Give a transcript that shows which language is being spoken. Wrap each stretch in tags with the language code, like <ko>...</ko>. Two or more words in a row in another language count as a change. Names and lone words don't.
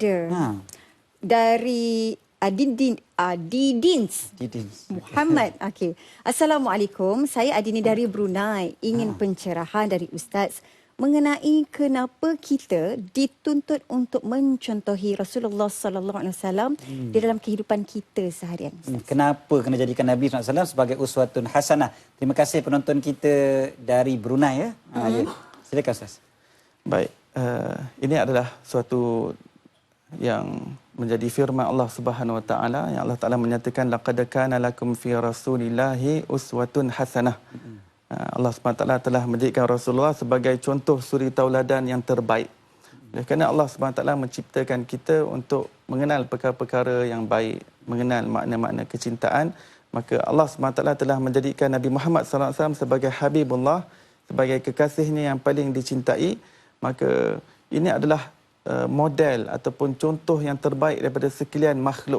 <ms>Ada. Dari Adidins Muhammad. Okey. Assalamualaikum. Saya Adini dari Brunei. Ingin pencerahan dari Ustaz mengenai kenapa kita dituntut untuk mencontohi Rasulullah</ms> <ar>صلى الله عليه وسلم</ar> <ms>di dalam kehidupan kita seharian. Kenapa kena jadikan Nabi</ms> <ar>صلى الله عليه وسلم</ar> <ms>sebagai</ms> <ar>أسوة حسنة?</ar> <ms>Terima kasih penonton kita dari Brunei ya. Ya. Silakan Ustaz. Baik. Ini adalah suatu yang menjadi firman Allah</ms> <ar>سبحانه وتعالى,</ar> <ms>yang Allah Taala menyatakan</ms> <ar>لقد كان لكم في رسول الله أسوة حسنة.</ar> <ms>Allah</ms> <ar>سبحانه وتعالى</ar> <ms>telah menjadikan Rasulullah sebagai contoh suri tauladan yang terbaik. Kerana Allah</ms> <ar>سبحانه وتعالى</ar> <ms>menciptakan kita untuk mengenal perkara-perkara yang baik, mengenal makna-makna kecintaan, maka Allah</ms> <ar>سبحانه وتعالى</ar> <ms>telah menjadikan Nabi Muhammad</ms> <ar>صلى الله عليه وسلم</ar> <ms>sebagai habibullah, sebagai kekasihnya yang paling dicintai. Maka ini adalah model ataupun contoh yang terbaik daripada sekalian makhluk.</ms>